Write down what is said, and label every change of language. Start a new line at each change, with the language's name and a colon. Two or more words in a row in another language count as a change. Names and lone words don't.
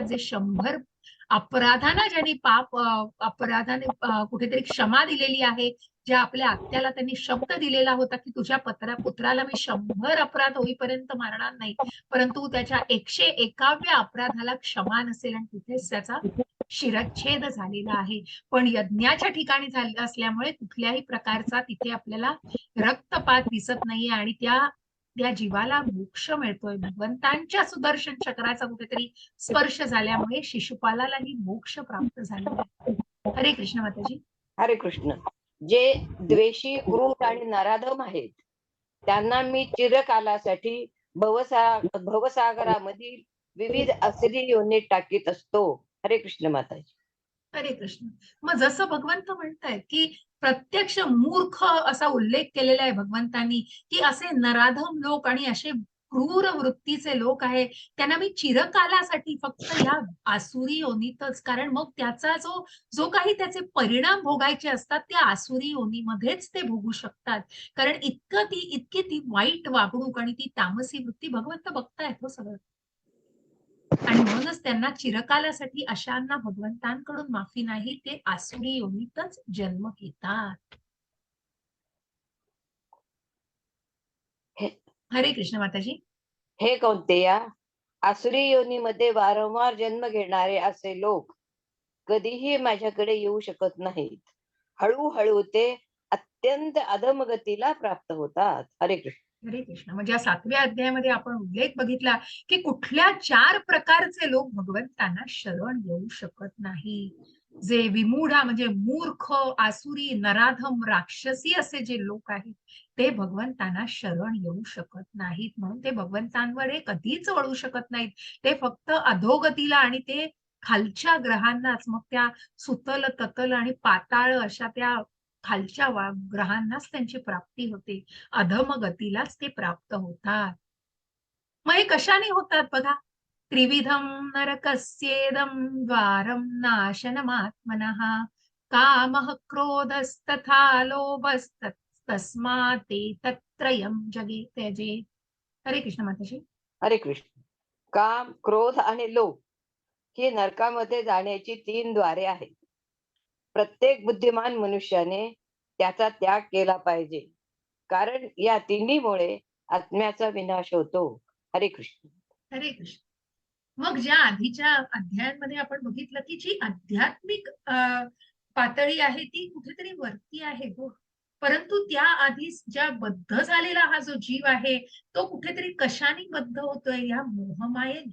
Marathi: जे 100 अपराधांना ज्यांनी अपराधाने कुठेतरी क्षमा दिलेली आहे, ज्या आपल्या आत्याला त्यांनी शब्द दिलेला होता की तुझ्या पुत्राला मी 100 अपराध होईपर्यंत मारणार नाही, परंतु त्याच्या 101व्या अपराधाला क्षमा नसेल आणि तिथेच त्याचा शिरच्छेद झालेला आहे. पण यज्ञाच्या ठिकाणी झालेला असल्यामुळे कुठल्याही प्रकारचा तिथे आपल्याला रक्तपात दिसत नाहीये आणि त्या त्या जीवाला मोक्ष मिळतोय. भगवंतांच्या सुदर्शन चक्राचा कुठेतरी स्पर्श झाल्यामुळे शिशुपालालाही मोक्ष प्राप्त झालेला आहे. हरे कृष्ण माताजी. हरे कृष्ण. जे द्वेषी, क्रूर आणि नराधम आहेत त्यांना मी चिरकालासाठी भवसागरामधील विविध असली योनीत टाकीत असतो. हरे कृष्ण माताजी. हरे कृष्ण. मग जसं भगवंत म्हणतायत की प्रत्यक्ष मूर्ख असा उल्लेख केलेला आहे भगवंतांनी की असे नराधम लोक आणि असे क्रूर वृत्तीचे लोक आहेत त्यांना मी चिरकालासाठी फक्त या आसुरी योनीतच, कारण मग त्याचा जो जो काही त्याचे परिणाम भोगायचे असतात त्या आसुरी योनीमध्येच ते भोगू शकतात. कारण इतकी ती वाईट वागणूक आणि ती तामसी वृत्ती भगवंत बघतायत हो सगळं. आणि म्हणूनच त्यांना चिरकालासाठी अशांना भगवंतांकडून माफी नाही, ते आसुरी योनीतच जन्म घेतात. हे हरे कृष्ण माताजी. हे कौंतेया, आसुरी योनीमध्ये वारंवार जन्म घेणारे असे लोक कधीही माझ्याकडे येऊ शकत नाहीत. हळूहळू ते अत्यंत अधमगतीला प्राप्त होतात. हरे कृष्ण. हरे कृष्ण. म्हणजे या 7व्या अध्यायामध्ये आपण उल्लेख बघितला की कुठल्या 4 प्रकारचे लोक भगवंतांना शरण येऊ शकत नाही. जे विमूढा म्हणजे मूर्ख, आसुरी, नराधम, राक्षसी असे जे लोक आहेत ते भगवंतांना शरण येऊ शकत नाहीत. म्हणून ते भगवंतांवर कधीच वळू शकत नाहीत. ते फक्त अधोगतीला आणि ते खालच्या ग्रहांनाच, मग त्या सुतल, ततल आणि पाताळ अशा त्या खालच्या ग्रहांनाच त्यांची प्राप्ती होते. अधम गतीलाच ते प्राप्त होतात. मग हे कशाने होतात बघा.
Sanskrit: त्रिविधम नरकस्येदम द्वारम नाशनमात्मनः कामः क्रोधस्तथा लोभस्तस्मात् एतत्त्रयं जगे त्यजेत.
Marathi: हरे कृष्ण माताजी. हरे कृष्ण. काम, क्रोध आणि लोभ ही नरकामध्ये जाण्याची 3 द्वारे आहेत. प्रत्येक बुद्धिमान मनुष्याने त्याचा त्याग केला पाहिजे. कारण या तिन्हीमुळे आत्म्याचा विनाश होतो. हरे कृष्ण. हरे कृष्ण. मग ज्या आधीच्या अध्यायांमध्ये आपण बघितलं की जी आध्यात्मिक पातळी आहे ती कुठेतरी वरती आहे हो, परंतु त्या आधी ज्या बद्ध झालेला हा जो जीव आहे तो कुठेतरी कशाने बद्ध होतोय, या मोहमायेने.